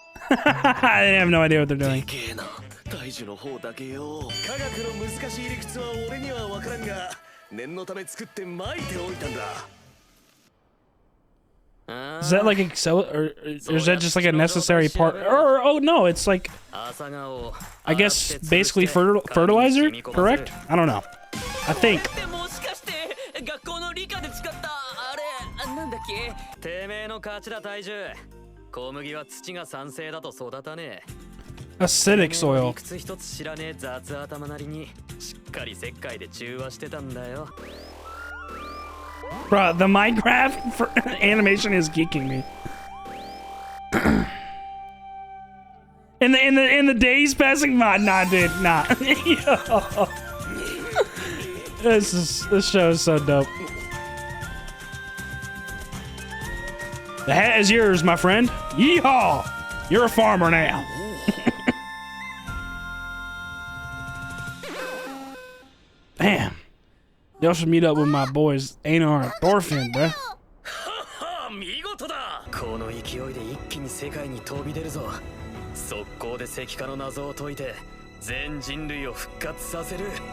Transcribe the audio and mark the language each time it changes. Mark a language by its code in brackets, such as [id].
[en] I have no idea what they're doing. [ja] 大樹の方だけよ。科学の難しい理屈は俺には分からんが、念のため作って撒いておいたんだ。 [en] Is that like or is that just like a necessary part? Or oh no, it's like I guess basically fertilizer, correct? I don't know. I think. [ja] もしかして学校の理科で使ったあれなんだっけ。てめえの勝ちだ大樹。小麦は土が酸性だと育たねえ。 [en] Acidic soil. [ja] 理屈一つ知らねえ雑頭なりにしっかり石灰で中和してたんだよ。 [en] Bruh, the Minecraft animation is geeking me. In the days passing by, nah, dude, nah. Yo. This show is so dope. The hat is yours, my friend. Yeehaw! You're a farmer now. Damn. Y'all should meet up with my boys Einar and Thorfinn, bruh. [ja] 見事だ。この勢いで一気に世界に飛び出るぞ。速攻で石化の謎を解いて全人類を復活させる。